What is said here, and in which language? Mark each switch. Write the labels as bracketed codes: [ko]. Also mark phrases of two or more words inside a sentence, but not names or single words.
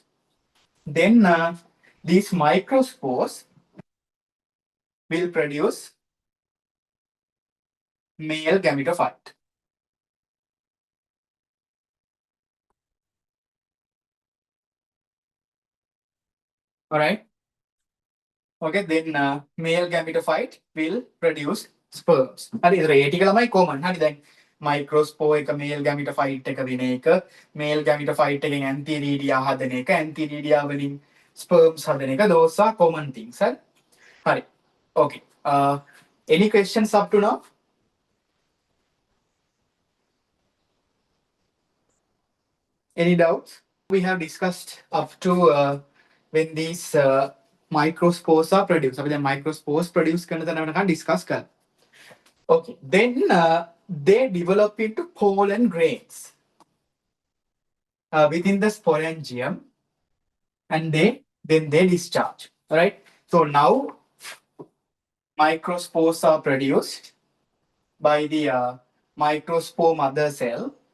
[en] Then these microspores will produce male gametophyte. All right. Okay, then male gametophyte will produce sperms. [si] හරි ඒතර ඒ ටික ළමයි common. හරි දැන් microspore එක [en] male gametophyte [si] එක වෙන එක [en] male gametophyte [si] එකෙන් antheridia හදන එක antheridia වලින් sperms හදන එක [en] those are common things. [si] හරි. හරි. [en] Okay. Any questions up to now? Any doubts? We have discussed up to when these microspores are produced. [si] අපි දැන් [en] microspores produce [si] කරන තැන වෙනකන් discuss කරා. [en] Okay, then they develop into pollen grains within the sporangium, and then they discharge. All right. So now microspores are produced by the microspore mother cell.